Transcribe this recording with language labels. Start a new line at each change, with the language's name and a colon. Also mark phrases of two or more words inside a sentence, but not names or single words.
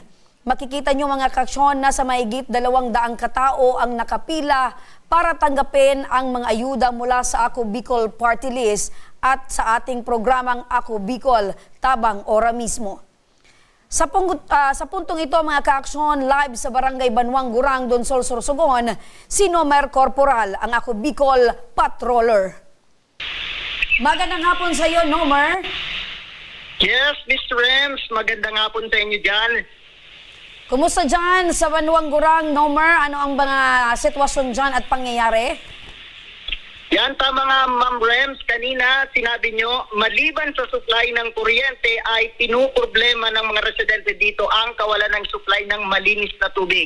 Filipino: Makikita nyo mga kaaksyon na sa mahigit 200 katao ang nakapila para tanggapin ang mga ayuda mula sa Ako Bicol Party List at sa ating programang Ako Bicol Tabang Ora mismo. Sa puntong ito mga kaaksyon, live sa Barangay Banwang Gurang, Donsol, Sorsogon, si Nomer Corporal, ang Ako Bicol Patroller. Magandang hapon sa iyo, Nomer.
English: Yes, Mr. Rems,
Filipino: magandang hapon sa inyo dyan. Kumusta dyan sa Banwang Gurang, Nomer? Ano ang mga sitwasyon dyan at pangyayari? Yan, tama nga, Ma'am Rems, kanina sinabi nyo, maliban sa supply ng kuryente ay pinuproblema ng mga residente dito ang kawalan ng supply ng malinis na tubig.